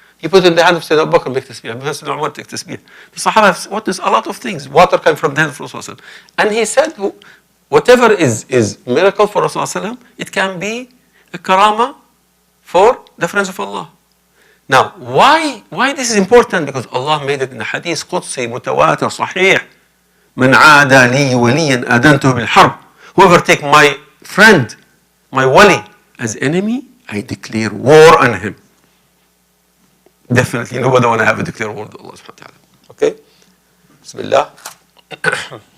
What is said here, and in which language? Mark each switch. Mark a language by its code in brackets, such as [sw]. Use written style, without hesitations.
[en] He put it in the hand of Sayyidina Abu Bakr, make tasbih. Sayyidina Umar take tasbih. The Sahaba have witnessed a lot of things. Water came from the hand of Rasulullah. And he said, whatever is miracle for Rasulullah, it can be a karama for the friends of Allah. Now, why this is important? Because Allah made it in the hadith Qudsi, mutawatir, sahih. [ar] من عاد لي وليا أدنته بالحرب. [en] Whoever take my friend, my wali, as enemy, I declare war on him. Definitely nobody want to have a declare war to Allah subhanahu wa ta'ala. Okay? Bismillah.